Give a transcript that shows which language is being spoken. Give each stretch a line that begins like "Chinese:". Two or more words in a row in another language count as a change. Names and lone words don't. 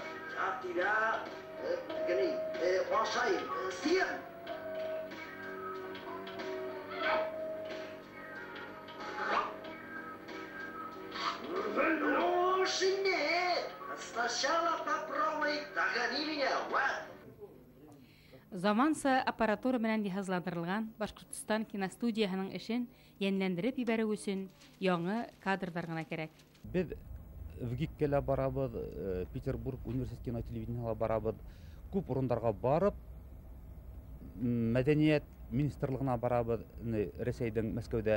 Russian: Я тебя, уважаем, съем. Ну, нет. Сначала попробуй догони меня, вот.
Bashkir: Заманса аппаратура менән җиһазландырылган Башкортстан киностудияһының эшен яньләндереп ибәрү өчен яңа кадрдар гына кирәк. Без ВГИКкә барабыз, Петербург университет кино телевидениега барабыз. Күп урындарга барып, мәдәният министрлыгына барабыз, Рәсәйдән Мәскәүдә.